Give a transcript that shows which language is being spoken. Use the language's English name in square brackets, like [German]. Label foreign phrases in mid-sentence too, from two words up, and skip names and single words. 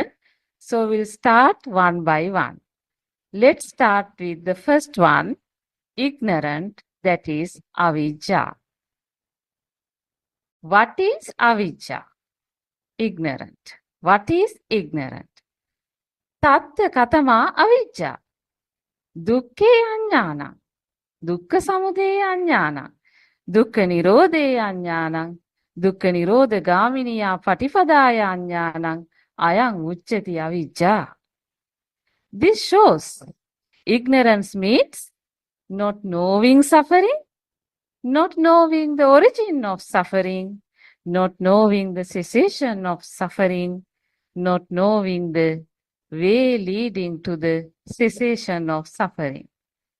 [English] So we'll start one by one. Let's start with the first one, ignorant, that is avijja. What is avijja? Ignorant. What is ignorant? [Pali] Tattva katama avijja. Dukkhe ajnana. Dukkha samudaya ajnana. Dukkha nirodhaya ajnana. Dukkha nirodha gaminiya patipadaya ajnana. Ayang uchyati avijja. [English] This shows ignorance means not knowing suffering, not knowing the origin of suffering, not knowing the cessation of suffering, not knowing the way leading to the cessation of suffering.